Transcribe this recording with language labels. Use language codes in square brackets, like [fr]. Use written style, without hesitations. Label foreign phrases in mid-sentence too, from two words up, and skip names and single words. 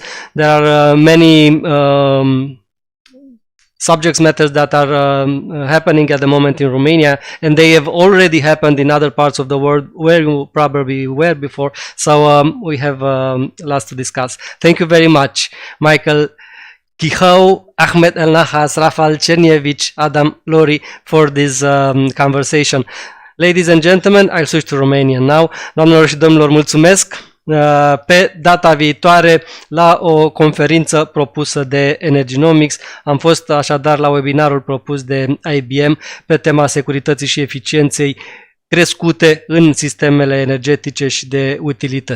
[en] There are many subject matters that are happening at the moment in Romania, and they have already happened in other parts of the world where you probably were before. So we have lots to discuss. Thank you very much, Michael, Kehoe, Ahmed El Nass, Rafał, Czerniewicz, Adam, Laurie, for this conversation. Ladies and gentlemen, I'll switch to Romanian now. [ro] Doamnelor și domnilor, mulțumesc! Pe data viitoare la o conferință propusă de Energynomics. Am fost așadar la webinarul propus de IBM pe tema securității și eficienței crescute în sistemele energetice și de utilități.